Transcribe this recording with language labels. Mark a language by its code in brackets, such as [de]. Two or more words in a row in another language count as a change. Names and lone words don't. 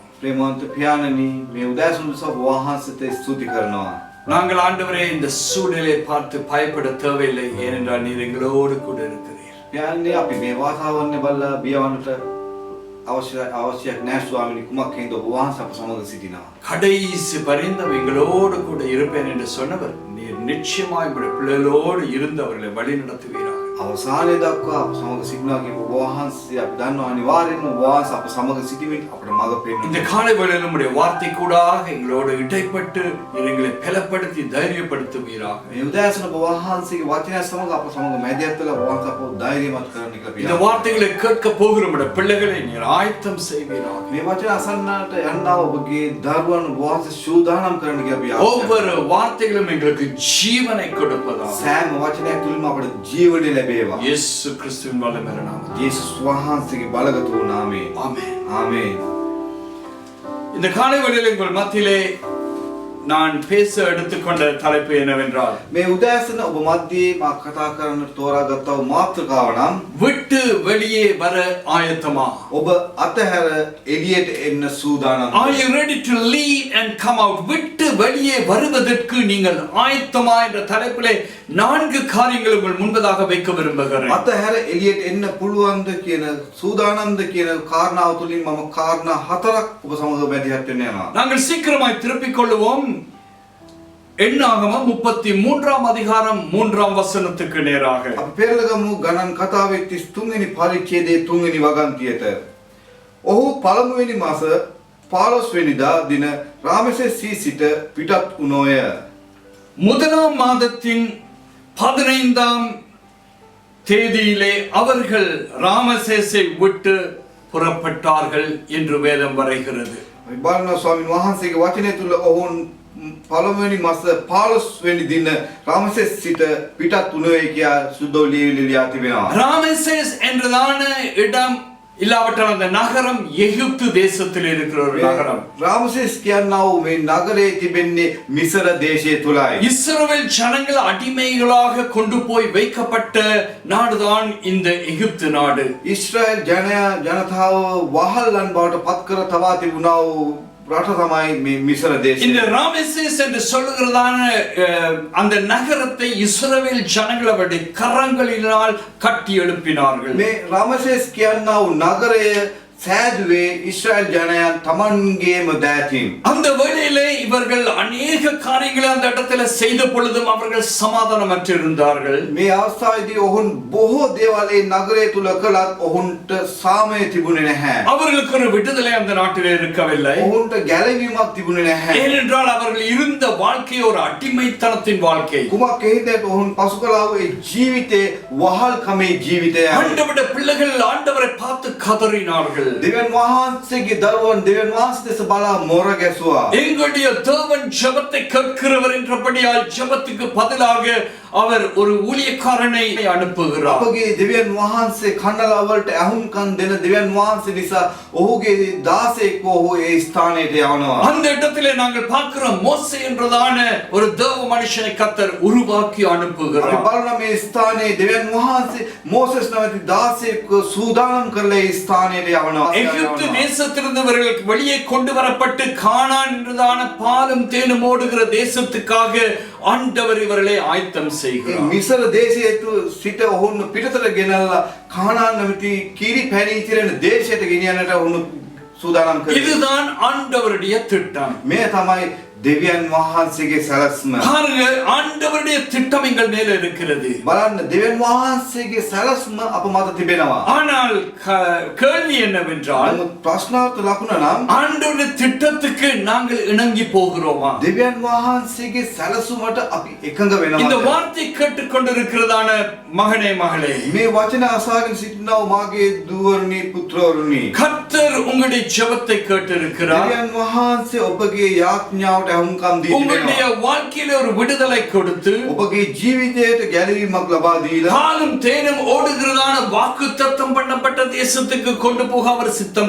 [si] ප්‍රේමවන්ත පියාණනි, මේ උදෑසන උදෙසා වහන්සේට ස්තුති කරනවා. [ta] நாங்கள் ஆண்டவரே இந்த சூழ்நிலையை பார்த்து பயப்பட தேவையில்லை, ஏனென்றால் நீர் எங்களோடு கூட இருக்கிறீர். [si] පියාණනි, අපි මේ වාතාවරණය බලලා බියවන්නට අවශ්‍යයක් නැහැ ස්වාමීනි. කුමක් හේඳ ඔබ වහන්සේ අප සමග සිටිනවා. [ta] கடைசி பரிந்தம் எங்களோடு கூட இருப்பேன் என்று சொன்னவர், நீர் நிச்சயமாய் உடைய பிள்ளைகளோடு இருந்து அவர்களை வழி நடத்துவீராக. [si] අවසානයේ දක්වා අප සමග සිටිනවා කියපු ඔබ වහන්සේ අපි දන්නවා අනිවාර්යෙන්ම ඔබ වහන්සේ අප සමග සිටීමෙන් අපට මඟ පෙන්වනවා. [ta] இந்த காலை வேளையில் உம்முடைய வார்த்தை கூடாக எங்களோடு இடைப்பட்டு எங்களை பலப்படுத்தி தைரியப்படுத்துவீராக. [si] මේ උදෑසන ඔබ වහන්සේගේ වචනය සමග අප සමග මැදිහත් වෙලා ඔබ වහන්සේ අපව ධෛර්යමත් කරන්න කියලා [ta] இந்த [si] පියාණනි. [ta] வார்த்தைகளை கேட்க போகிற உம்முடைய பிள்ளைகளை நீர் ஆயத்தம் செய்வீராக. [si] මේ වචන අසන්නට යන්නා ඔබගේ දරුවන් ඔබ වහන්සේ සූදානම් කරන්න කියලා පියාණනි. [ta] ஒவ்வொரு வார்த்தைகளும் எங்களுக்கு ஜீவனை கொடுப்பதாக. [si] සෑම වචනයක් තුලින්ම අපට ජීවනය ලැබේවා. [ta] இயேசு கிறிஸ்துவின் வல்லமையான நாமத்தில். [si] යේසුස් වහන්සේගේ බලගත් වූ නාමයෙන්. [ta] ஆமென். [si] ආමේන්. [ta] இந்த காலை வேளையில் உங்கள் மத்தியிலே நான் பேச எடுத்துக்கொண்ட தலைப்பு என்னவென்றால் [si] මේ උදෑසන ඔබ මැදේ මා කතා කරන්න තෝරාගත්තා වූ මාතෘකාව නම් [ta] விட்டு வெளியே வர ஆயத்தமா? [si] ඔබ අතහැර එළියට එන්න සූදානම්. [en] Are you ready to leave and come out? [ta] விட்டு வெளியே வருவதற்கு நீங்கள் ஆயத்தமா என்ற தலைப்பிலே 4 காரியங்களை உங்கள் முன்பதாக வைக்க விரும்புகிறேன். [si] අතහැර එළියට එන්න පුළුවන්ද කියන සූදානම්ද කියන කාරණාව තුලින් මම කාරණා 4ක් ඔබ සමග මැදිහත් වෙන්න යනවා. [ta] நாங்கள் சீக்கிரமாய் திருப்பிக் கொள்வோம். எண்ணாகமம் 33ஆம் அதிகாரம் 3ஆம் வசனத்துக்கு நேராக. [si] අපි පෙරලගමු ගණන් කතාවේ 33 වෙනි පරිච්ඡේදයේ 3 වෙනි වගන්තියට. ඔහු පළමුවෙනි මාස 15 වෙනිදා දින රාමසේසී සිට පිටත් වුණෝය. [ta] முதலாம் மாதத்தின் 15ஆம் தேதியிலே அவர்கள் ராமசேசை விட்டு புறப்பட்டார்கள் என்று வேதம் வரைகிறது. [si] බලන ස්වාමීන් වහන්සේගේ වචනය තුල ඔවුන් පළමුවෙනි මාස 15 වෙනි දින රාමසේස් සිට පිටත් වුණේ කියා සුදෝලියලියා තිබෙනවා. [ta] ராமசேஸ் என்றதான இடம் இல்லாவிட்டால் அந்த நகரம் எகிப்து தேசத்தில் இருக்கிற ஒரு நகரம். [si] රාමසේස් කියනවා මේ නගරේ තිබෙන්නේ මිසර දේශයේ තුලයි. [ta] இஸ்ரவேல் ஜனங்கள் அடிமைகளாக கொண்டு போய் வைக்கப்பட்ட நாடுதான் இந்த எகிப்து நாடு. [si] ඊශ්‍රායල් ජනතාව වහල්ලන් බවට පත් කර තවා තිබුණා වූ රට තමයි මේ මිසර දේශය. [ta] இந்த ராமசேஸ் என்று சொல்லுகிறதான அந்த நகரத்தை இஸ்ரவேல் ஜனங்கள் அவருடைய கரங்களினால் கட்டி எழுப்பினார்கள். [si] මේ රාමසේස් කියනවා නගරය සෑදුවේ ඊශ්‍රායල් ජනයන් තමන්ගේම දෑතින්. [ta] அந்த வேளையிலே இவர்கள் அநேக காரியங்களை அந்த இடத்துல செய்த பொழுதும் அவர்கள் சமாதானமற்று இருந்தார்கள். [si] මේ අවස්ථාවේදී ඔවුන් බොහෝ දේවල් ඒ නගරය තුල කළත් ඔවුන්ට සාමය තිබුණේ නැහැ. [ta] அவர்களுக்கு ஒரு விடுதலை அந்த நாட்டிலே இருக்கவில்லை. [si] ඔවුන්ට ගැලවීමක් තිබුණේ නැහැ. [ta] ஏனென்றால் அவர்கள் இருந்த வாழ்க்கை ஒரு அடிமைத்தனத்தின் வாழ்க்கை. [si] කුමක් හේතුවෙන්ද ඔවුන් පසු කළා වූ ඒ ජීවිතේ වහල්කමේ ජීවිතය. [ta] ஆண்டவருடைய பிள்ளைகள் ஆண்டவரை பார்த்து கதறினார்கள். [si] දෙවියන් වහන්සේගේ දරුවන් දෙවියන් වහන්සේ දෙස බලා මොර ගැසුවා. [ta] எங்களுடைய தேவன் ஜெபத்தை கேட்கிறவர் என்றபடியால் ஜெபத்துக்கு பதிலாக அவர் ஒரு ஊழியக்காரனை அனுப்புகிறார். [si] අපගේ දෙවියන් වහන්සේ කන්නලවලට ඇහුම්කන් දෙන දෙවියන් වහන්සේ නිසා ඔහුගේ දාසයෙක් ඔහු ඒ ස්ථානයට යවනවා. [ta] அந்த இடத்திலே நாங்கள் பார்க்கிறோம் மோசே என்றதான ஒரு தேவ மனுஷனை கர்த்தர் உருவாக்கி [si] අපි [ta] அனுப்புகிறார். [si] බලන මේ ස්ථානයේ දෙවියන් වහන්සේ මෝසස් නැමැති දාසයෙක් සූදානම් කරලා ඒ ස්ථානයට යවනවා. [ta] எகிப்து தேசத்திலிருந்து இவர்களுக்கு வெளியே கொண்டு வரப்பட்டு கானான் என்றதான பாலும் தேனும் ஓடுகிற தேசத்துக்காக ஆண்டவர் இவர்களை ஆயத்தம் செய்கிறார். [si] මිසර දේශයේ සිට ඔවුන් පිටතට ගෙනල්ලා කානාන් නැමැති කිරි පැණි ඉතිරෙන දේශයට ගෙනියන්නට ඔවුන් සූදානම් කරේ. [ta] இதுதான் ஆண்டவருடைய திட்டம். [si] මේ තමයි දෙවියන් වහන්සේගේ සැලැස්ම. [ta] பாருங்க, ஆண்டவருடைய திட்டம் எங்கள் மேல இருக்கிறது. [si] බලන්න දෙවියන් වහන්සේගේ සැලැස්ම අප මත තිබෙනවා. [ta] ஆனால் கேள்வி என்னவென்றால், [si] නමුත් ප්‍රශ්නාර්ථ ලකුණ නම් [ta] ஆண்டவருடைய திட்டத்துக்கு நாங்கள் இணங்கி போகிறோமா? [si] දෙවියන් වහන්සේගේ සැලසුමට අපි එකඟ [ta] இந்த [si] වෙනවා. [ta] வார்த்தை கேட்டுக்கொண்டிருக்கிறதான மகனே மகளே, [si] මේ වචන අසාගෙන සිටිනා මාගේ දුවරුනි පුත්‍රවරුනි, [ta] கர்த்தர் உங்களுடைய ஜெபத்தை கேட்டிருக்கிறார். [si] දෙවියන් වහන්සේ ඔබගේ යාඥාවට ඇහුම්කන් දී [ta] உங்களுடைய [si] තිබෙනවා. [ta] வாழ்க்கையில ஒரு விடுதலை கொடுத்து [si] ඔබගේ ජීවිතයට ගැලවීමක් ලබා දීලා [ta] பாலும் தேனும் ஓடுகிறதான வாக்குத்தத்தம் பண்ணப்பட்ட தேசத்துக்கு கொண்டு போக அவர் சித்தம்